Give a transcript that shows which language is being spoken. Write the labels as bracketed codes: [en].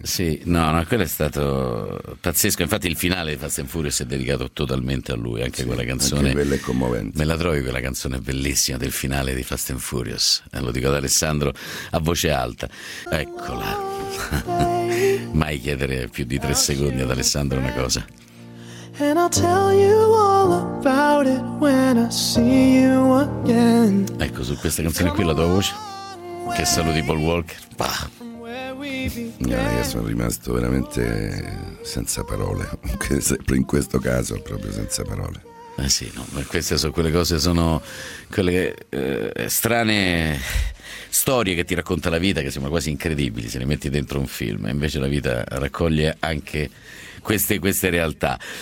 [it] sì, no, no, quello è stato pazzesco. Infatti, il finale di Fast and Furious è dedicato totalmente a lui. Anche sì, quella canzone, anche bella e commovente. Me la trovi quella canzone bellissima del finale di Fast and Furious, lo dico ad Alessandro. A voce alta, eccola. Mai chiedere più di 3 secondi ad Alessandro una cosa. [en] And I'll tell you all about it when I see you again. [it] Ecco, su questa canzone qui la tua voce. Che saluti Paul Walker. Bah. Io sono rimasto veramente senza parole. In questo caso, proprio senza parole. Eh sì, no, queste sono quelle cose, sono quelle strane storie che ti racconta la vita, che sembra quasi incredibili se le metti dentro un film, invece la vita raccoglie anche queste realtà.